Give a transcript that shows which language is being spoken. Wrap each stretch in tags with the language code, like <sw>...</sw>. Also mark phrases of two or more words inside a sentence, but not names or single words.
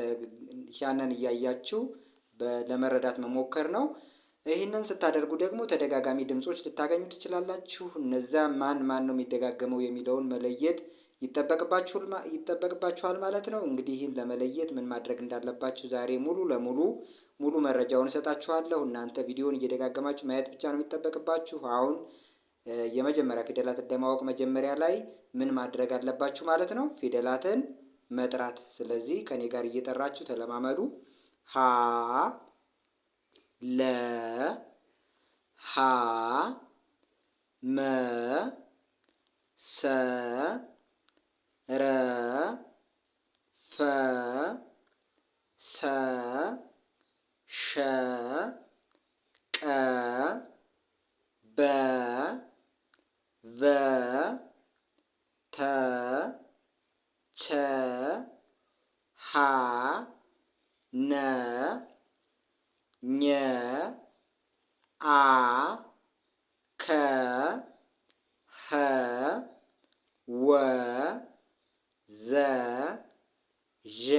<am>ያንን እያያችሁ ለመረዳት መሞከር ነው። ይህንን ስታደርጉ ደግሞ ተደጋጋሚ ድምጾች ልታገኙ ትችላላችሁ። እነዛ ማን ነው የሚደጋገመው የሚለውን መለየት ይጠበቅባችኋል ማለት ነው። እንግዲህ ይህን ለመለየት ምን ማድረግ እንዳለባችሁ ዛሬ ሙሉ መረጃውን እሰጣችኋለሁ። እናንተ ቪዲዮውን እየደጋገማችሁ ማየት ብቻ ነው የሚጠበቅባችሁ። አሁን የመጀመሪያ ፊደላትን ለማወቅ መጀመሪያ ላይ ምን ማድረግ አለባችሁ ማለት ነው? ፊደላትን መጥራት። ስለዚህ ከኔ ጋር እየጠራችሁ ተለማመዱ። ሀ ለ ሀ መ ሰ ረ ፈ ሰ ሸ ቀ በ ቨ ተ ቸ ሀ ነ ኘ አ ከ ኸ ወ ዘ ዠ</am>